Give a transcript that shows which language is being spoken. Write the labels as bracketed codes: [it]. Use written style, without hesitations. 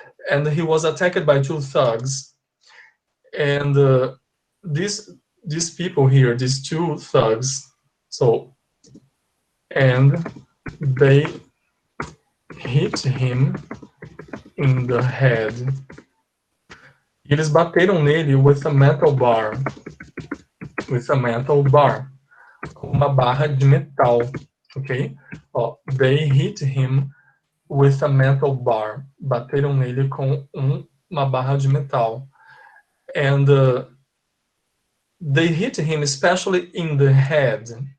[en] And he was attacked by two thugs. And these people here, these two thugs, so, and they hit him in the head. [pt] E eles bateram nele [en] with a metal bar. With a metal bar. [pt] Uma barra de metal, ok? [en] They hit him with a metal bar. [pt] Bateram nele com uma barra de metal. [en] And they hit him especially in the head.